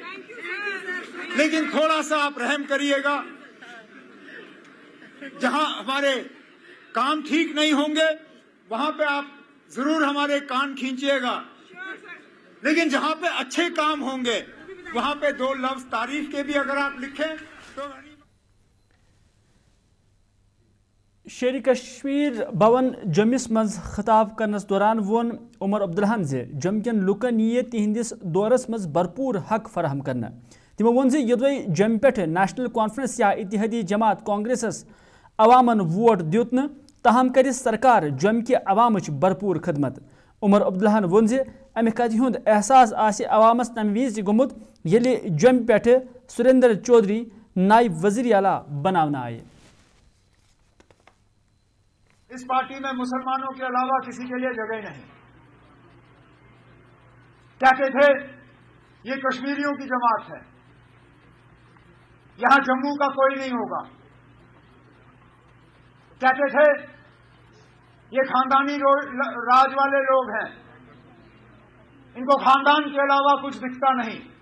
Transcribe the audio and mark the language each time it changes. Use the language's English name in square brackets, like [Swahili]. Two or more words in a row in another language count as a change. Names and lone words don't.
[Urdu] لیکن تھوڑا سا آپ رحم کریے گا، جہاں ہمارے کام ٹھیک نہیں ہوں گے وہاں پہ آپ ضرور ہمارے کان کھینچیے گا، لیکن جہاں پہ اچھے کام ہوں گے وہاں پہ دو لفظ تعریف کے بھی اگر آپ لکھیں تو. [Kashmiri] شیرِ کشمیر بھون جموس منز خطاب کرنس دوران ووٚن عمر عبداللہن جموں کن لوکن یہ تِہندِس دورس منز بھرپور حق فراہم کرنہٕ. تِمو ووٚن یودوے جموں پے نیشنل کانفرنس یا اتحادی جماعت کانگریسس عوامن ووٹ دیُت نہٕ تہم کر سرکار جموں کہ عوامچ بھرپور خدمت. عمر عبداللہن ووٚن امہ کتھ ہند احساس آسہ عوامس تمہ وز گومت ییٚلہِ جوٚمہِ پٮ۪ٹھٕ سریندر چودھری نائب وزیر اعلیٰ بناونہٕ آیہِ. [Urdu] اس پارٹی میں مسلمانوں کے علاوہ کسی کے لیے جگہ نہیں. کہتے تھے یہ کشمیریوں کی جماعت ہے, یہاں جموں کا کوئی نہیں ہوگا. کہتے تھے یہ خاندانی راج والے لوگ ہیں, ان کو خاندان کے علاوہ کچھ دکھتا نہیں.